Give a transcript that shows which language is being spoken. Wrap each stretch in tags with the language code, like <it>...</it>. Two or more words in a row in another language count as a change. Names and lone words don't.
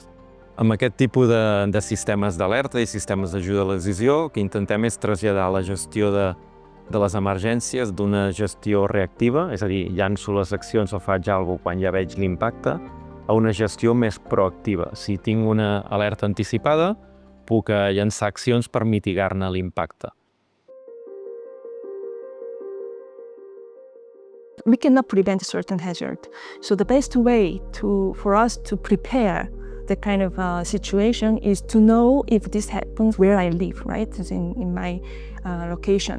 <ca>Amb aquest tipus de sistemes d'alerta i sistemes d'ajuda a la decisió, el que intentem és traslladar la gestió de les emergències d'una gestió reactiva, és a dir, llanço les accions o faig alguna cosa quan ja veig l'impacte, a una gestió més proactiva. Si tinc una alerta anticipada, puc llançar accions per mitigar-ne l'impacte.</ca> <en>We cannot prevent a certain hazard. So the best way for us to prepare the kind of situation is to know if this happens where I live, right? As in my location.</en>